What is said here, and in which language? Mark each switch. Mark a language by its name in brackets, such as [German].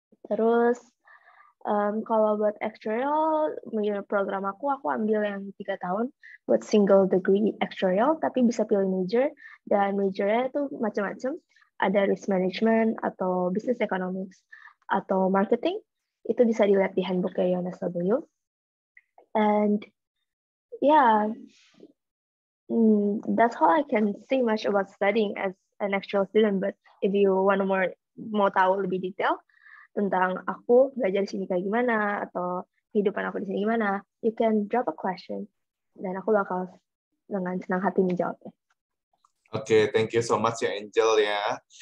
[Indonesian] Terus kalau buat actuarial, program aku ambil yang 3 tahun buat single degree actuarial, tapi bisa pilih major, dan majornya itu macam-macam. Ada risk management, atau business economics, atau marketing. Itu bisa dilihat di handbooknya UNSW. [English] And yeah, that's all I can say much about studying as an actuarial student. But if you want [Indonesian] mau tahu lebih detail tentang aku belajar di sini kayak gimana, atau kehidupan aku di sini gimana, [English] you can drop a question, [Indonesian] dan aku bakal dengan senang hati menjawabnya. [English] Oke, thank you so much ya Angel ya.